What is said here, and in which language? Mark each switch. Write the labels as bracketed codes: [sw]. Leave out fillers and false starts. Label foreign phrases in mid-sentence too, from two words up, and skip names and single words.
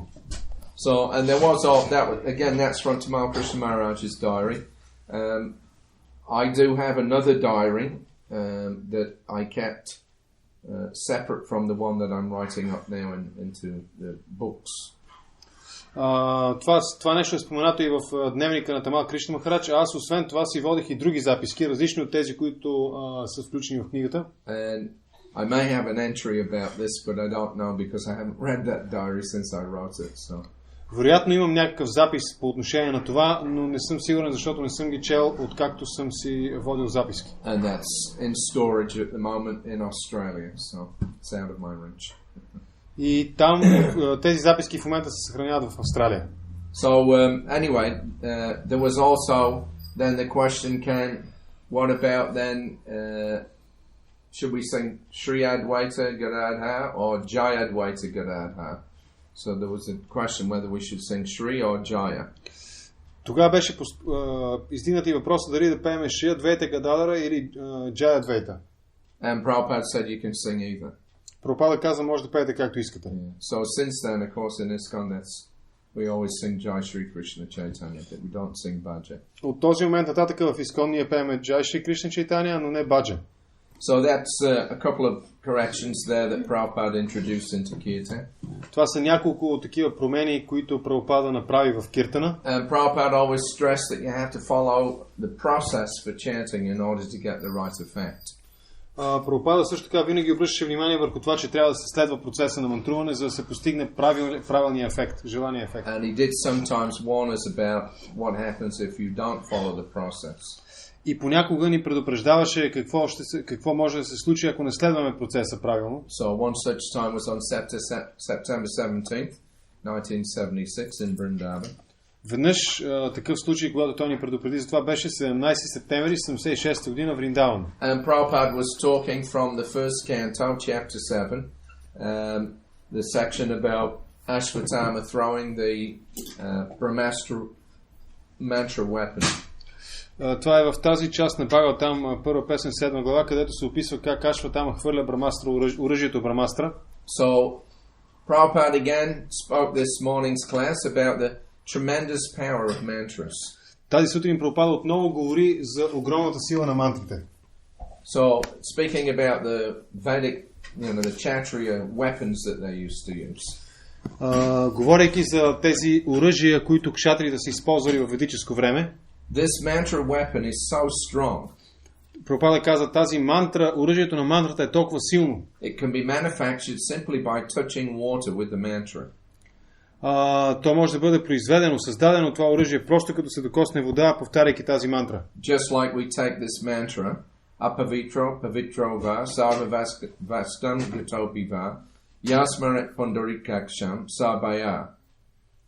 [en] So, and there was all that. Again, that's from Tamal Krishna Maharaj's diary. I do have another diary that I kept separate from the one that I'm writing up now into the books. [bg] Това нещо е споменато и в дневника на Тамал Кришна Махарадж. Аз освен това си водех и други записки, различни от тези, които са включени в книгата. [en] And I may have an entry about this, but I don't know because I haven't read that diary since I wrote it. So. [bg] Вероятно имам някакъв запис по отношение на това, но не съм сигурен, защото не съм ги чел, откакто съм си водил записки. [en] And that's in storage at the moment in Australia, so it's out of my reach. [bg] И там тези записки в момента се съхраняват в Австралия. [en] So anyway, there was also then the question came, what about then should we sing Sri Advaita Gadadhar or Jai Advaita Gadadhar? So there was a question whether we should sing Shri or Jaya. [bg] Тогава беше издигнат и въпросът дали да пеем Шри Адвайта Гададхара или Джай Адвайта. [en] And Prabhupada said you can sing either. [bg] Прабхупада каза, може да пеете както искате. [en] So since then, of course, in ISKCON, we always sing Jai Shri Krishna Chaitanya, but we don't sing Bhaja. [bg] От този момент нататък в ISKCON ние пееме Джай Шри Кришна Чайтаня, но не Баджа. [en] So that's a couple of corrections there that Prabhupada introduced into Kirtan. [bg] Това са няколко такива промени, които Прабхупада направи в Киртана. [en] And Prabhupada always stressed that you have to follow the process for chanting in order to get the right effect. [bg] Прабхупада също така винаги обръщаше внимание върху това, че трябва да се следва процеса на мантруване, за да се постигне правилния ефект, желания ефект. [en] And he did sometimes warn us about what happens if you don't follow the process. [bg] И понякога ни предупреждаваше какво може да се случи, ако не следваме процеса правилно. [en] So one such time was on September 17th, 1976 in Vrindavan. [bg] Веднъж такъв случай, когато той ни предупреди за това, беше 17 септември 76 година в Вриндаван. [en] And Prabhupada was talking from the first canto, chapter 7, the section about Ashwatthama throwing the Brahmastra mantra weapon. [bg] Това е в тази част на Бхагаватам, първа песен, 7 глава, където се описва как Ашватама хвърля Брамастра, оръжието Брамастра. [en] So, Prabhupada again spoke this morning's class about the tremendous power of mantras. [bg] Тази сутрин Прабхупада отново говори за огромната сила на мантрите. [en] So, speaking about the Vedic, the Kshatriya weapons that they used to use. [bg] Говорейки за тези оръжия, които кшатриите са използвали в ведическо време, [en] this mantra weapon is so strong. [bg] Прабхупада каза, тази мантра, оръжието на мантрата е толкова силно. [en] It can be manufactured simply by touching water with the mantra. [bg] То може да бъде произведено, създадено това оръжие, просто като се докосне вода, повтаряйки тази мантра. [en] Just like we take this mantra, [sa] apavitro, pavitro va, sarva vastam gatopi va, yasmaret pundarikaksham, sabaya.